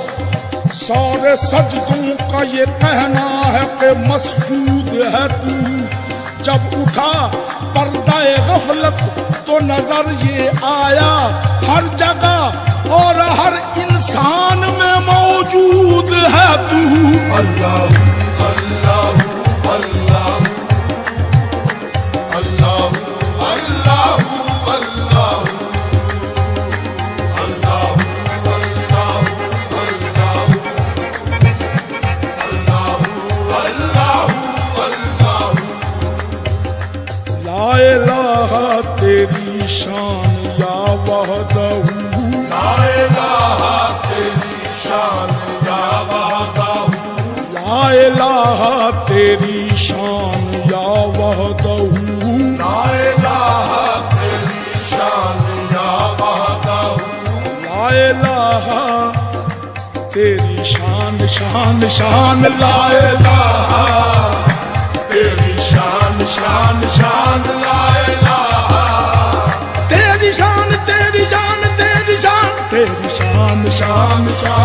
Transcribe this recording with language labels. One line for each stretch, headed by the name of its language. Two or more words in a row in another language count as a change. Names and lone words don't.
Hindi: सारे सजदों का ये कहना है कि मसजूद है तू। जब उठा पर्दाए गफलत तो नजर ये आया हर जगह और हर इंसान में मौजूद है तू। अल्लाह अल्लाह अल्लाह अल्लाह अल्लाह अल्लाह
Arabic: لا إله
Hindi: तेरी शान
Arabic: يا وحده. لا إله
Hindi: तेरी शान
Arabic: يا وحده. لا إله
Hindi: तेरी शान
Arabic: يا وحده. لا إله
Hindi: तेरी शान
Arabic: يا وحده. لا إله
Hindi: तेरी शान शान शान।
Arabic: لا إله
Hindi: तेरी शान शान शान।
Arabic: لا إله
Hindi: तेरी शान तेरी जान तेरी शान तेरी शान शान शान।